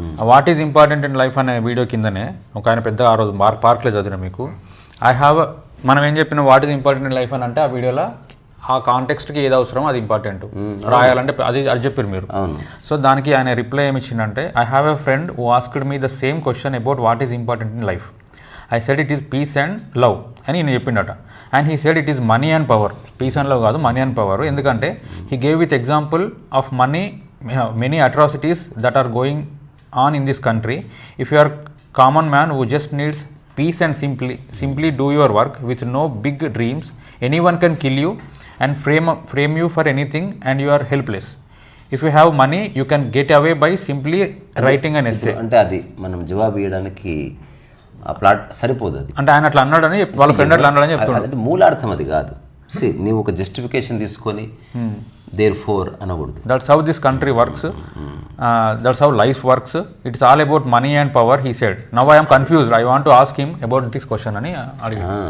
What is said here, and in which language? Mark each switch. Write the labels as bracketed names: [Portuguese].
[English] what is important in life [Telugu] అనే video కిందనే ఒక ఆయన పెద్దగా ఆ రోజు పార్క్లో చదివిన మీకు మనం ఏం చెప్పిన what is important in life అని అంటే, ఆ వీడియోలో ఆ కాంటెక్స్ట్కి ఏది అవసరమో అది ఇంపార్టెంట్ రాయాలంటే అది చెప్పారు మీరు. సో దానికి ఆయన రిప్లై ఏమి ఇచ్చిందంటే, [English] I have a friend who asked me the same question about what is important in life. I said it is peace and love [Telugu] అని నేను చెప్పిండట. [English] And he said it is money and power. Peace and love [Telugu] కాదు, [English] Money and power. [Telugu] ఎందుకంటే [English] He gave with example of money, many atrocities that are going on in this country. If you are common man who just needs peace and simply do your work with no big dreams, anyone can kill you and frame you for anything and you are helpless. If you have money, you can get away by simply writing an essay. [Telugu] అంటే అది మనం జవాబు ఇవ్వడానికి ఆ plot సరిపోదు. అది అంటే ఆయన అట్లా అన్నాడని వాళ్ళ ఫ్రెండ్ అట్లా అన్నాడని చెప్తున్నాడు. అంటే మూలార్థం అది కాదు. నీవు ఒక జస్టిఫికేషన్ తీసుకొని therefore అనకూడదు. [English] That's how this country works. That's how life works. It's all about money and power, he said. Now I am confused. I want to ask him about this question [Telugu] అని అడిగాను.